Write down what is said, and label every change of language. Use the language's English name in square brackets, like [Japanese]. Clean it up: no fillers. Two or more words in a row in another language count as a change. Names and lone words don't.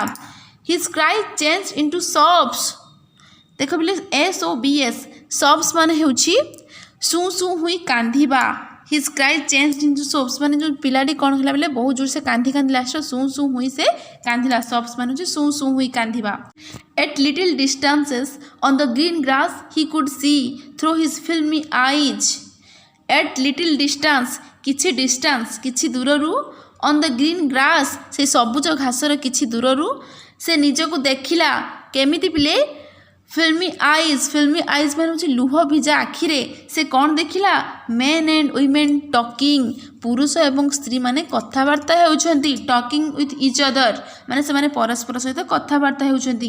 [English] his cry change into sobs. [Odia] ଦେଖ ପିଲେ, SOBS, ସବ୍ସ ମାନେ ହେଉଛି ସୁଁ ସୁଁ ହୋଇ କାନ୍ଦିବା। [English] his cry change into sobs [Odia] ମାନେ ଯେଉଁ ପିଲାଟି କ'ଣ ହେଲା ପିଲେ, ବହୁତ ଜୋର ସେ କାନ୍ଦି ଲାଷ୍ଟରେ ସୁଁ ସୁଁ ହୋଇ ସେ କାନ୍ଦିଲା। ସବ୍ସ ମାନେ ହେଉଛି ସୁଁ ସୁଁ ହୋଇ କାନ୍ଦିବା। [English] At little distances on the green grass he could see through his filmy eyes. At little distance, [Odia] କିଛି ଦୂରରୁ, [English] on the green grass, [Odia] ସେ ସବୁଜ ଘାସର କିଛି ଦୂରରୁ ସେ ନିଜକୁ ଦେଖିଲା। କେମିତି ପିଲେ, [English] filmy eyes [Odia] ମାନେ ହେଉଛି ଲୁହ ଭିଜା ଆଖିରେ ସେ କ'ଣ ଦେଖିଲା, [English] men and women talking. [Odia] ପୁରୁଷ ଏବଂ ସ୍ତ୍ରୀମାନେ କଥାବାର୍ତ୍ତା ହେଉଛନ୍ତି। [English] talking with each other [Odia] ମାନେ ସେମାନେ ପରସ୍ପର ସହିତ କଥାବାର୍ତ୍ତା ହେଉଛନ୍ତି।